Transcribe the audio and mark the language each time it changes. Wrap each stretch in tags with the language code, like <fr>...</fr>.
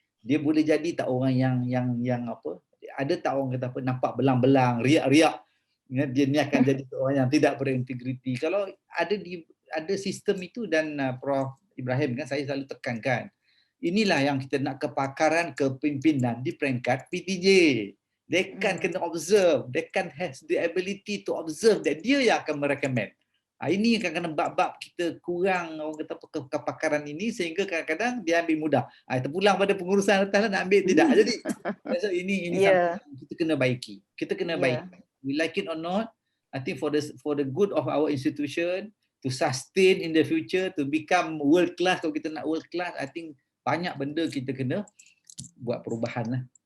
<ms>Dia boleh jadi tak orang yang apa? Ada tak orang kata apa nampak belang-belang, riak-riak. Dia ni akan jadi orang yang tidak berintegriti. Kalau ada sistem itu dan Prof Ibrahim kan saya selalu tekankan. Inilah yang kita nak kepakaran kepimpinan di peringkat PTJ.</ms> <en>They can</en> <ms>kena</ms> <en>observe, they can has the ability to observe that</en> <ms>dia yang akan merecommend. Ini kadang-kadang bab-bab kita kurang orang kata kepakaran ini sehingga kadang-kadang dia ambil mudah. Terpulang pada pengurusan atas nak ambil tidak. Jadi so ini kita kena baiki. Kita kena baiki.</ms> <en>We like it or not, I think for the good of our institution to sustain in the future, to become world class,</en> <ms>kalau kita nak</ms> <en>world class, I think</en> <ms>banyak benda kita kena buat perubahan lah.</ms>